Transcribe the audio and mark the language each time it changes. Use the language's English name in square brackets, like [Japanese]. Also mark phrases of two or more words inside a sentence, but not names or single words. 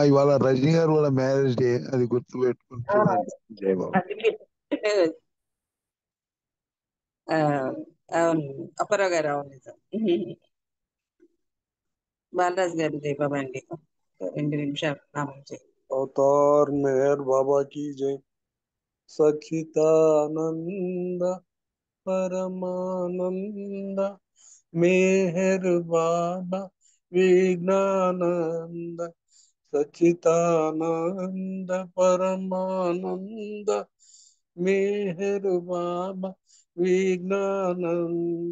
[Telugu] ఇవాళ రజనీ గారు వాళ్ళ [English] marriage day, [Telugu] అది గుర్తు పెట్టుకుని చూడండి. [Hindi] जय बाबा. [Telugu] అవును అప్పారావు గారు, అవును నిజం. బాలరాజు గారు [Hindi] जय बाबा [Telugu] అండి. 2 నిమిషాలు నామం చేయి. [Hindi] अवतार मेहर बाबा की जय। सचितानंद परमानंद मेहर बाबा विज्ञानंद। सचितानंद परमानंद मेहर बाबा विज्ञानंद।